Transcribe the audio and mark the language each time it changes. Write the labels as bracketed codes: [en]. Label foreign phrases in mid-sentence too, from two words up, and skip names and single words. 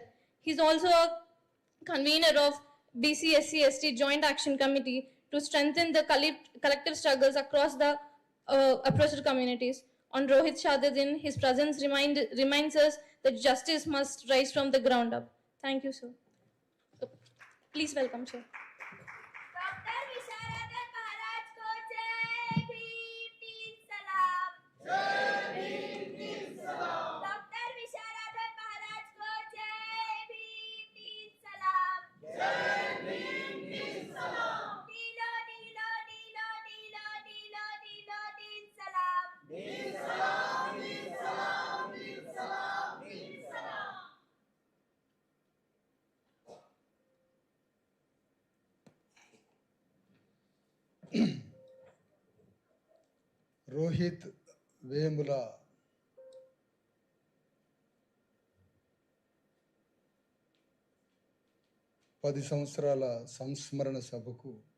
[en] He is also a convener of BC, SC, ST Joint Action Committee to strengthen the collective struggles across the oppressed communities. On Rohith Shadadin, his presence reminds us that justice must rise from the ground up. Thank you, sir. Please welcome, sir. [hi] Dr. Visharadan Maharaj को जय भीम सलाम. जय भीम सलाम. Dr. Visharadan Maharaj को जय भीम सलाम. जय भीम सलाम. Dilo dilo dilo dilo dilo dilo din salam. Din salam din salam din salam din salam. [te] రోహిత్ వేముల పది సంవత్సరాల సంస్మరణ సభకు